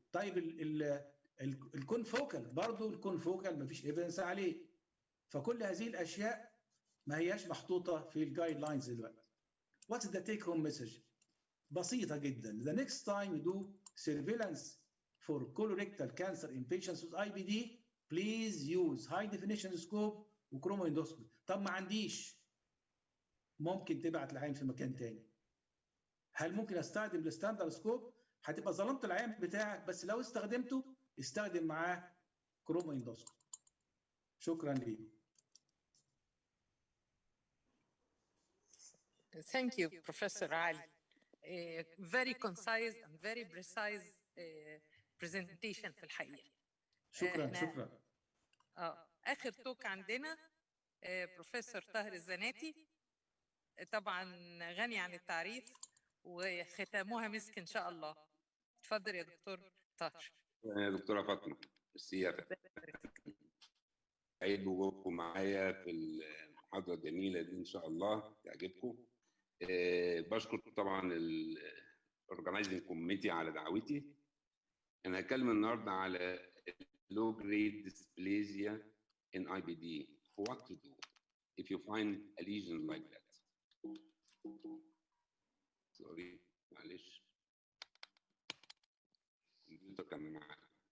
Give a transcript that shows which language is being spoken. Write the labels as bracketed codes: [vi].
[ar] طيب الكونفوكال برضه الكونفوكال ما فيش ايفيدنس عليه. فكل هذه الاشياء ما هياش محطوطه في الجايد لاينز دلوقتي. [en] What's the take home message؟ [ar] بسيطه جدا. [en] The next time you do surveillance for colorectal cancer in patients with IBD please use high definition scope وكرومو endoscopy. [ar] طب ما عنديش، ممكن تبعت العين في مكان تاني. هل ممكن استخدم الستاندرد سكوب؟ هتبقى ظلمت العين بتاعك، بس لو استخدمته استخدم معاه كرومو اندوسكوبي. شكرا ليك. [en] Thank you, Professor Ali. Very concise and very precise presentation [ar] في الحقيقة. شكرا إحنا- شكرا. اخر توك عندنا بروفيسور طاهر الزناتي، طبعا غني عن التعريف وختامها مسك ان شاء الله. اتفضل يا دكتور طاهر. دكتورة فاطمة، السيادة سعيد بوجودكم معايا في المحاضرة الجميلة دي، إن شاء الله تعجبكم. بشكر طبعا الأورجنايزنج كوميتي على دعوتي. أنا هتكلم النهاردة على [en] low grade dysplasia in IBD. What to do if you find a lesion like that? [ar] Sorry, معلش. الكمبيوتر كان معايا.